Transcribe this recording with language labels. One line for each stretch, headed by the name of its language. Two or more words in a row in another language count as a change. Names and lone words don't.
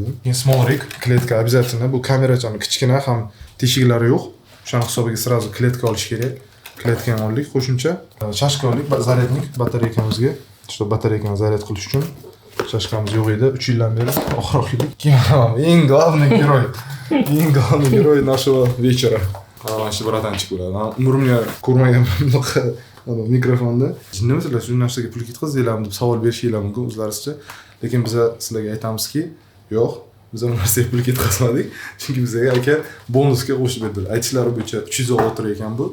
Uzbek: Keyin
English: small rig,
Uzbek: kletka обязательно. Bu kamerachani kichkina ham teshiklari yo'q. O'shaning hisobiga sразу kletka olish kerak. Kletka ham oldik qo'shimcha. Chashka oldik, zaryadnik batareykamizga. Что batareykani zaryad qilish uchun. Chashkamiz yo'q edi 3 yildan beri. Oxir-oxirlik. Eng
Russian: главный герой нашего вечера.
Uzbek: Mana shu bratanchik bo'ladi. Umrimga ko'rmagan bunaqa mikrofonda. Nima shu narsaga pul ketkazinglarmi deb savol berishinglar mumkin o'zlaringizcha. Lekin biz sizlarga aytamizki, yo'q, biz bu narsaga pul ketkazmadik. Chunki bizga aka bonusga qo'shib berdilar. Aytishlari bo'yicha $300 tur ekan bu.